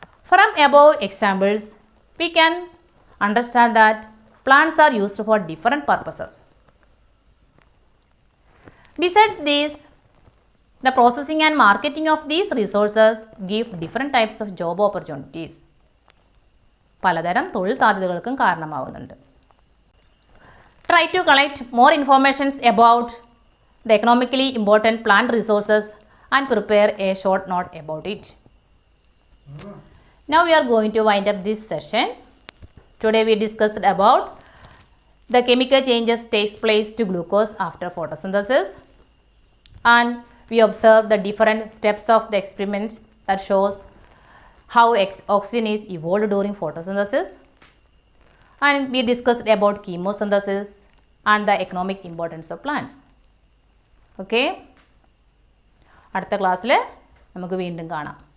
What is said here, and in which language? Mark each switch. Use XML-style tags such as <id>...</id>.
<en>From above examples, we can understand that plants are used for different purposes. Besides this, the processing and marketing of these resources give different types of job opportunities.</en> <ml>പലതരം തൊഴിൽ സാധ്യതകൾക്കും കാരണമാവുന്നുണ്ട്.</ml> <en>Try to collect more information about the economically important plant resources and prepare a short note about it. Now we are going to wind up this session. Today we discussed about the chemical changes takes place to glucose after photosynthesis, and we observed the different steps of the experiment that shows how oxygen is evolved during photosynthesis. And we discussed about chemosynthesis and the economic importance of plants.</en> <ml>Okay? അടുത്ത ക്ലാസ്സിൽ നമുക്ക് വീണ്ടും കാണാം.</ml>